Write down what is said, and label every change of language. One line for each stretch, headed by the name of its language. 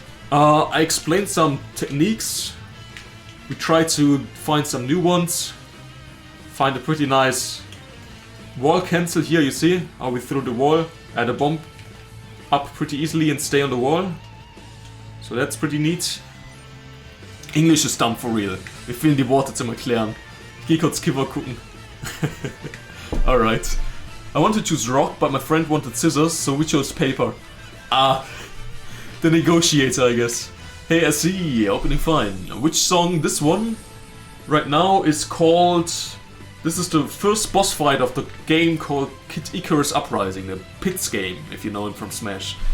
English: I explained some techniques. We tried to find some new ones. Find a pretty nice wall cancel here, you see? How we threw the wall, add a bomb up pretty easily and stay on the wall. So that's pretty neat.
German: English ist
English: dumb for real.
German: Mir fehlen die Worte zum Erklären. Geh kurz Kiffer gucken.
English: Alright. I wanted to choose rock, but my friend wanted scissors, so we chose paper. Ah, the negotiator, I guess. Hey, I see, opening fine. Which song? This one right now is called... This is the first boss fight of the game called Kid Icarus Uprising, the Pits game, if you know it from Smash.